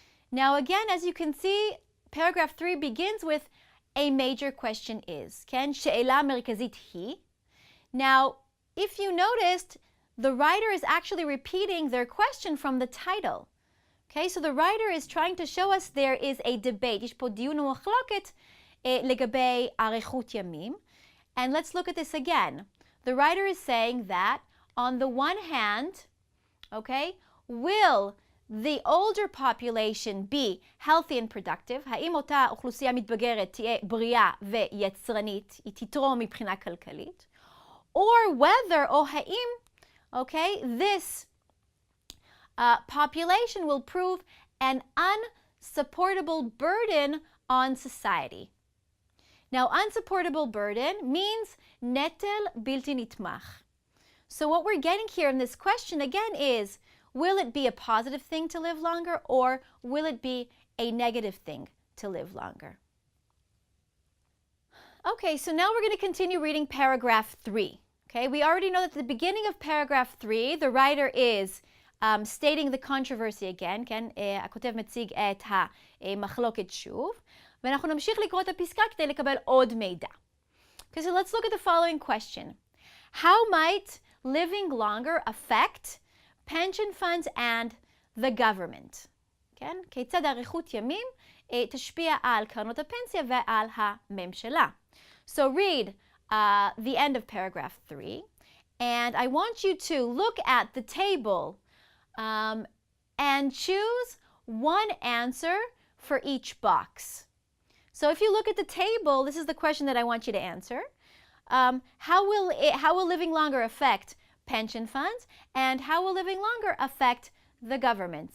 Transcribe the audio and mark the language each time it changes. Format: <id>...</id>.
<en>Now again, as you can see, paragraph 3 begins with a major question is. כן?</en> <he>שאלה מרכזית היא.</he> <en>Now, if you noticed, the writer is actually repeating their question from the title. Okay, so the writer is trying to show us there is a debate.</en> <he>יש פה דיון ומחלוקת לגבי אריכות ימים.</he> <en>And let's look at this again. The writer is saying that on the one hand, okay, will the older population be healthy and productive?</en> <he>האם אותה אוכלוסייה מתבגרת תהיה בריאה ויצרנית, היא תתרום מבחינה כלכלית?</he> <en>Or whether,</en> <he>או האם,</he> <en>okay, this population will prove an unsupportable burden on society. Now, unsupportable burden means</en> <he>נטל בלתי נתמך.</he> <en>So what we're getting here in this question again is, will it be a positive thing to live longer, or will it be a negative thing to live longer? Okay, so now we're going to continue reading paragraph 3. Okay, we already know that at the beginning of paragraph 3, the writer is stating the controversy again, כן?</en> <he>הכותב מציג את המחלוקת שוב, ואנחנו נמשיך לקרוא את הפסקה כדי לקבל עוד מידע.</he> <en>Okay, so let's look at the following question. How might living longer affect pension funds and the government?</en> <he>כן? כיצד אריכות ימים תשפיע על קרנות הפנסיה ועל הממשלה?</he> <en>So read the end of paragraph 3, and I want you to look at the table and choose one answer for each box. So if you look at the table, this is the question that I want you to answer. How will living longer affect pension funds, and how will living longer affect the government?</en>